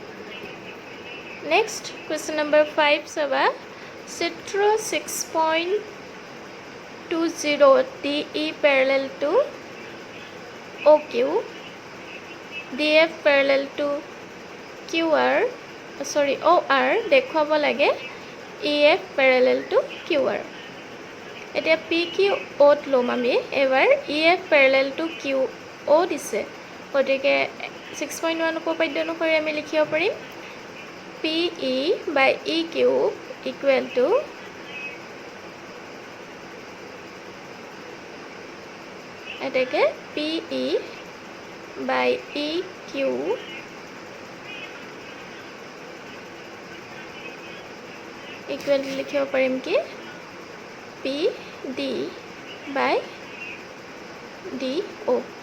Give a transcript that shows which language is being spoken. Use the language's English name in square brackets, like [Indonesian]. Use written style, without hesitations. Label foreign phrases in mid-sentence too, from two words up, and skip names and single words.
[English] next question number 5 [Assamese] সবা চিত্ৰ [English] 6.20 DE parallel to OQ DF parallel to QR sorry OR [Assamese] দেখুৱাব লাগে [English] EF parallel to QR [Assamese] এতিয়া PQ ত লম আমি এবাৰ [English] EF parallel to QO [Assamese] দিছে গতিকে 6.1 উপপাদ্য অনুসৰি আমি লিখিব পাৰিম [English] PE by EQ equal to এটাকে PE by EQ equal to [Assamese] লিখিব পাৰিম কি [English] PD by DO